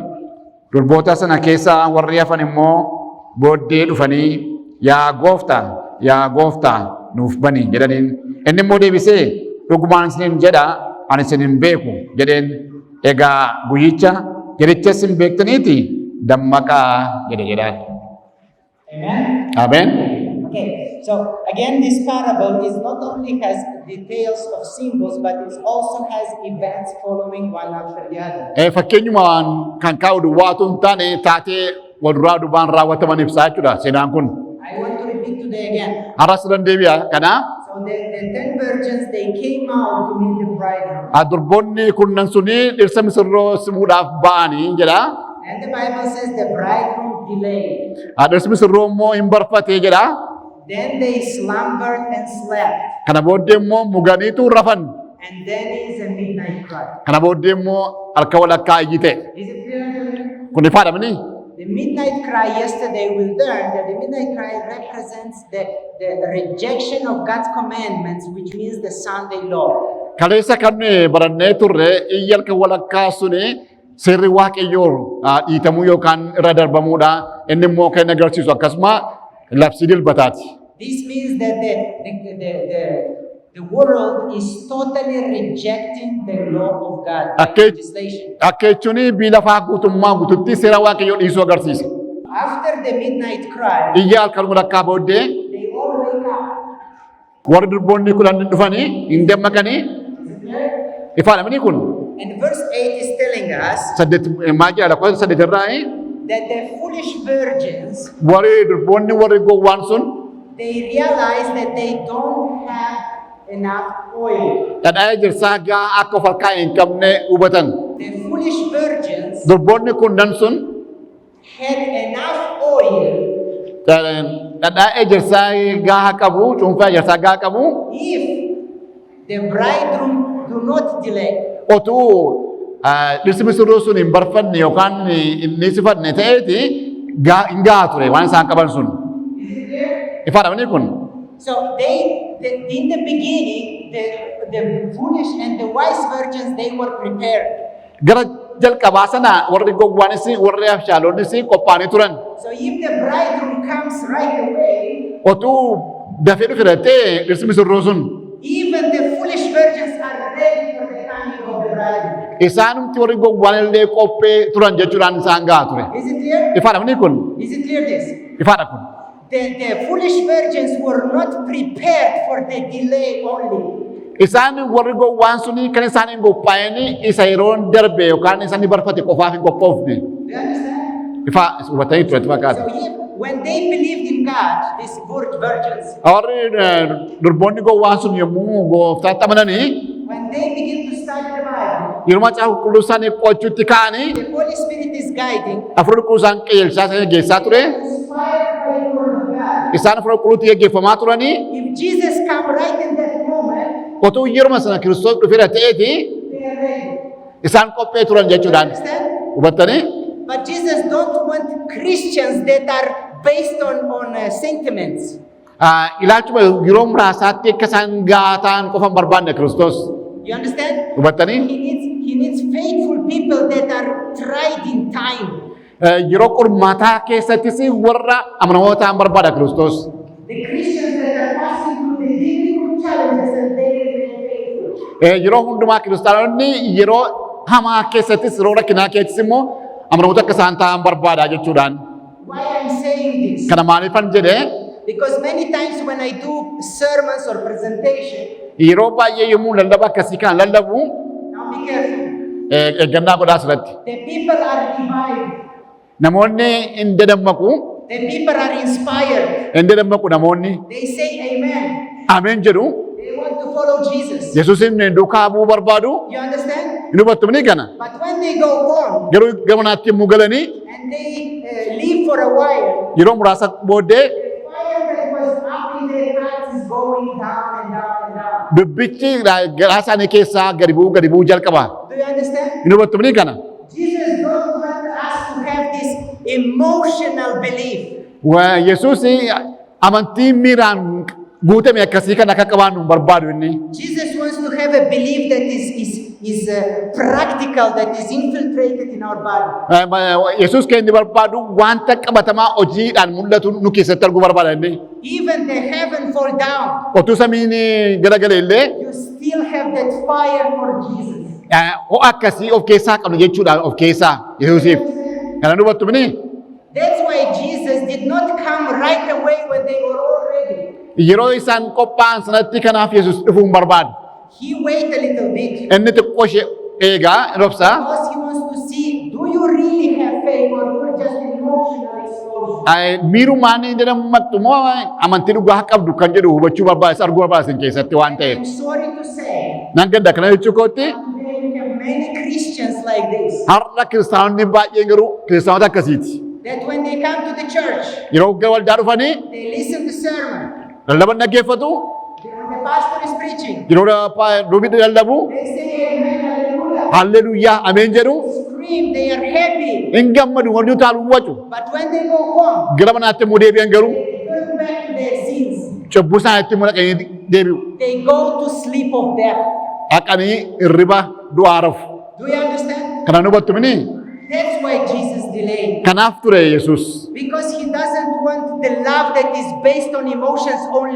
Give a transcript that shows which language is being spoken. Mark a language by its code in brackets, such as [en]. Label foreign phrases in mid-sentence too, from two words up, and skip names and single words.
[om] Durboota sana keessaa warri hafan immoo booddee dhufanii yaa gooftaa nuuf bani jedhaniin. Inni immoo deebisee dhugumaan isiniin jedha ani isin hin beeku jedheen. Egaa guyyicha jerichas hin beektaniiti dammaqaa jedhaan. Amen. Amen. [en] Okay, so again, this parable is not only has details of symbols, but it also has events following one after the other. [om] Fakkeenyumaan kan kaa'u duwwaa otoo hin taane taatee walduraa duubaan raawwataman ibsaa jechuudha seenaan kun. [en] I want to repeat today again. [om] Har'as deebi'a kana. [en] So the 10 virgins, they came out to meet the bridegroom. [om] Durboonni kunnan suni dhirsa misirroo simuudhaaf ba'anii jedha. [en] And the Bible says the bridegroom delayed. [om] Dhirsi misirroo immoo hin barfatee jedha. [en] Then they slumbered and slept. [om] Kana booddee immoo muganiitu rafan. [en] And then is a midnight cry. [om] Kana booddee immoo harka walakkaa iyyite. [en] Is it clear to you? [om] Kun ifaadha mini? [en] The midnight cry, yesterday we learned that the midnight cry represents the rejection of God's commandments, which means the Sunday law. [om] Kaleessa kan barannee turre iyya harka walakkaa suni seerri waaqayyoo dhiitamuu yookaan irra darbamuudha. Inni immoo kan agarsiisu akkasuma labsii dilbataati. [en] This means that the world is totally rejecting the law of God, legislation. [om] Akka jechuun biilafaa guutummaa guututti seera waaqayyoo dhiisuu agarsiisa. [en] After the midnight cry, [om] Iyya halkan walakkaa booddee [en] they all wake up. [om] warri durboonni kudhan dhufanii hin dammaqanii ifaadha mini kun. [en] And verse 8 is telling us [om] Maal jedha lakkoofsa 8 irraa [en] that the foolish virgins, [om] warri durboonni warri gowwaan sun [en] they realize that they don't have enough oil. [om] dhadhaa ejersaa gahaa akka of harkaa hin qabne hubatan. [en] The foolish virgins [om] Durboonni kunnan sun [en] had enough oil [om] dhadhaa ejersaa gahaa qabu, cuunfaa ejersaa gahaa qabu. [en] if the bridegroom do not delay. [om] Otuu dhirsi misirroo sun hin barfanne yookaan hin dhiisifanne ta'eeti hin gahaa ture waan isaan qaban sun. Ifaadha mini kun. [en] So in the beginning, the foolish and the wise virgins, they were prepared. [om] Gara jalqabaa sana warri gowwaanis warri abshaaloonnis qophaa'anii turan. [en] So if the bridegroom comes right away, [om] Otuu dafee dhufe ta'e dhirsi misirroo sun [en] even the foolish virgins are ready for the coming of the bridegroom. [om] isaanumti warri gowwaan illee qophee turan jechuudhaan isaan gahaa ture. [en] Is it clear? [om] Ifaadha mini kun. [en] Is it clear this? [om] Ifaadha kun. [en] The foolish virgins were not prepared for the delay only. [om] Isaan warri gowwaan suni kan isaan hin qophaa'in isa yeroon darbe yookaan isaan barfate qofaaf hin qophoofne. [en] Do you understand? [om] Ifa hubatanii turetti fakkaata. [en] So when they believed in God, these virgins, [om] Warri durboonni gowwaan sun yommuu gooftaatti amananii [en] when they begin to study the Bible, [om] yeroo macaafa qulqulluu isaanii qo'achuutti ka'anii [en] the Holy Spirit is guiding, [om] hafuura qulqulluu isaan qajeelchaa isaan geessaa ture. [en] inspired by the Word of God. [om] Isaan hafuura qulqulluutti geggeeffamaa turanii [en] If Jesus come right in that moment, [om] otuu yeruma sana Kiristoos dhufeera ta'eeti [en] they are ready. [om] isaan qophee turan jechuudhaan. [en] Understand? [om] Hubattanii? [en] But Jesus don't want Christians that are based on sentiments. [om] Ilaalchuma yeroo muraasaatti akka isaan gahaa ta'an qofa hin barbaanne Kiristoos. [en] You understand? [om] Hubattanii? [en] He needs faithful people that are tried in time. [om] Yeroo qormaataa keessattis warra amanamoota hin barbaada Kiristoos. [en] The Christians that are passing through the difficult challenges and they remain faithful. [om] Yeroo hundumaa kiristaanonni yeroo hamaa keessattis yeroo rakkinaa keessattis immoo amanamoota akka isaan ta'an barbaada jechuudhaan. [en] Why I'm saying this? [om] Kana maaliifan jedhee [en] Because many times when I do sermons or presentation, [om] yeroo baay'ee yommuu lallaba akkasii kan lallabu [en] now be careful. [om] eeggannaa godhaa asirratti. [en] The people are revived. [om] Namoonni hin dadammaqu, [en] The people are inspired. [om] hin dadammaqu namoonni. [en] They say amen. [om] Ameen jedhu. [en] They want to follow Jesus. [om] Yesuusin duukaa bu'uu barbaadu. [en] You understand? [om] Hin hubattu ni kana. [en] But when they go home [om] Garuu gamanaatti yommuu galanii [en] and they live for a while, [om] yeroo muraasa booddee [en] the fire that was up in their hearts is going down and down and down. [om] dubbichi garaa isaanii keessaa gadi bu'uu jalqaba. [en] Do you understand? [om] Hin hubattu ni kana. [en] Jesus don't want us to have this emotional belief. [om] Yesuus amantii miiraan guutame akkasii kan akka qabaannu hin barbaadu inni. [en] Jesus wants to have a belief that is practical, that is infiltrated in our body. [om] Yesuus kan inni barbaadu wanta qabatamaa hojiidhaan mul'atu nu keessatti arguu barbaada inni. [en] Even the heaven fall down, [om] Otuu samiin garagale illee [en] you still have that fire for Jesus. [om] ho'a akkasii of keessaa qabna jechuudha of keessaa Yesuusiif. Kana hubattu mini? [en] That's why Jesus did not come right away when they were all ready. [om] Yeroo isaan qophaa'an sanatti kanaaf Yesuus dhufuu hin barbaadu. [en] He wait a little bit [om] Inni xiqqoo ishee eegaa robsaa. [en] because he wants to see, do you really have faith or you're just emotional explosion? [om] Miirumaan inni nammattu moo amantii dhugaa qabdu kan jedhu hubachuu barbaachisa arguu barbaachisa keessatti waan ta'eef. [en] I'm sorry to say, [om] Nan gadda kana jechuu kootti [en] today we have many Christians like this, [om] har'a kiristaanonni baay'een garuu kiristaanota akkasiiti. [en] that when they come to the church, [om] Yeroo gara waldaa dhufanii [en] they listen to sermon, [om] lallaban dhaggeeffatu [en] when the pastor is preaching, [om] yeroo dubbii lallabu [en] they say amen, hallelujah, [om] hallelujyaa ameen jedhu [en] scream, they are happy. [om] hin gammadu warri utaalu wacu [en] But when they go home, [om] gara manaatti immoo deebi'an garuu [en] they turn back to their sins. [om] cubbuu isaaniitti immoo dhaqanii deebi'u. [en] They go to sleep of death. [om] Dhaqanii hirriba du'aa rafu. [en] Do you understand? [om] Kanaan hubattu mini? [en] That's why Jesus delayed. [om] Kanaaf ture Yesuus. [en] Because he doesn't want the love that is based on emotions only.